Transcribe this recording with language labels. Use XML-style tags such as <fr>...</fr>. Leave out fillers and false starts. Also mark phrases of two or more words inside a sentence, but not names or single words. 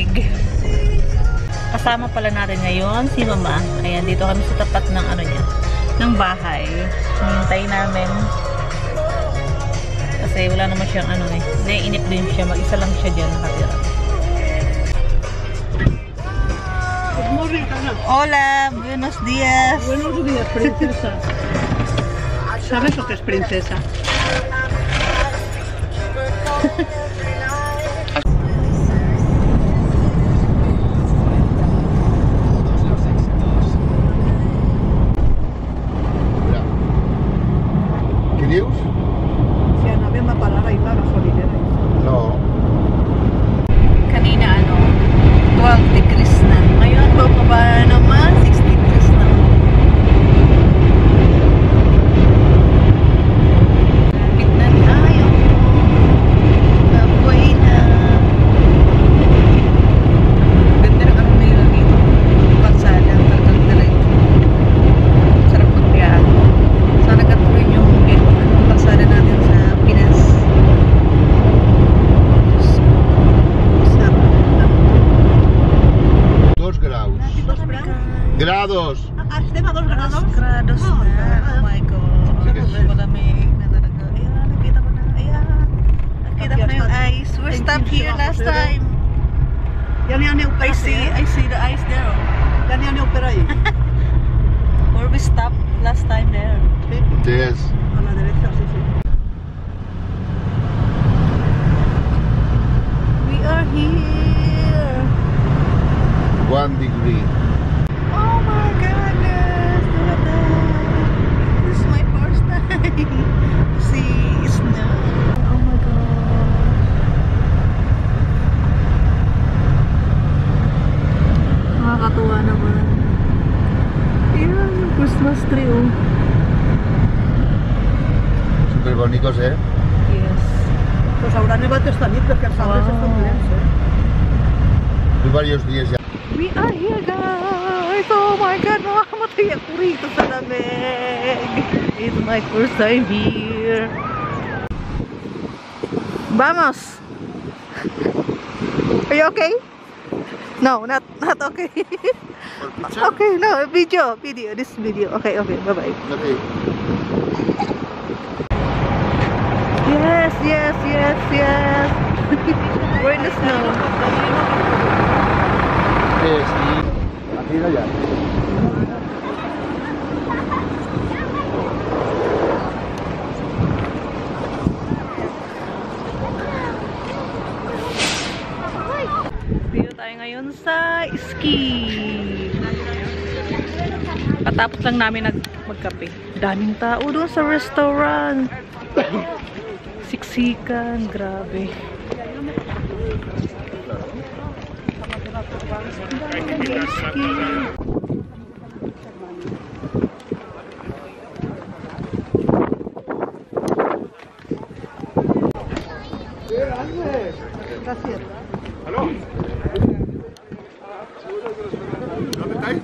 <tl>Kasama pala natin ngayon si Mama. Ayan, dito kami sa tapat ng ano niya, ng bahay. Hinintay namin. Kasi wala naman siyang ano eh. Naiinip din siya. Mag-isa lang siya dyan nakatira.</tl> <en>Good morning, Ana.</en> <es>Hola, buenos días. Buenos días, princesa. ¿Sabes lo que es princesa?</es> <ca>Què dius? Si anàvem a parar ahir a la gasolinera. No.</ca> <tl>Kanina ano, 12 degrees na. Ngayon, bababa naman, 6 degrees na. Lapit na tayo. Baboy na. Ganda ng ano nila dito. Pagsada, talagang diretso. Sarap magbiyahe. Sana gatuloy yung pagsada natin sa Pinas. Sarap.</tl> <ca>2 graus. Grados! Estem a 2 grados?</ca> <tl>Grados na.</tl> <en>Oh my God.</en> <tl>Sige. Malamig na talaga. Ayan, nakita ko na. Ayan. Nakita ko na yung ice.</tl> <en>We stopped here last time.</en> <ca>Ya n'hi ha neu per</ca> <en>I see the ice there.</en> <ca>Ya n'hi ha neu per ahí.</ca> <en>Where we stopped last time there. Yes.</en> <es>A la derecha, sí, sí.</es> <en>We are here. 1 degree. Oh my goodness. Look at that. This is my first time to see snow. Oh my God.</en> <tl>Nakakatuwa naman. Ayan, yung</tl> <en>Christmas tree</en> <tl>oh.</tl> <es>Súper bonitos, ¿eh?</es> <en>Yes.</en> <ca>Pues haurà nevat esta nit perquè els arbres estan plens,</ca> <es>Fui varios días ya.</es> <en>We are here guys! Oh my God!</en> <tl>Nakakamatay ako rito sa lamig!</tl> <en>It's my first time here. Vamos! Are you okay? No, not okay. Okay, no, video. This video. Okay, bye-bye. Okay. Yes. We're in the snow.</en> <es>Sí. Aquí no ya.</es> <tl>Dito tayo ngayon sa ski. Patapos lang namin magkape. Daming tao doon sa restaurant. Siksikan, grabe. Ski.</tl> <es>Gracias. ¿Aló? ¿Dónde estáis?</es>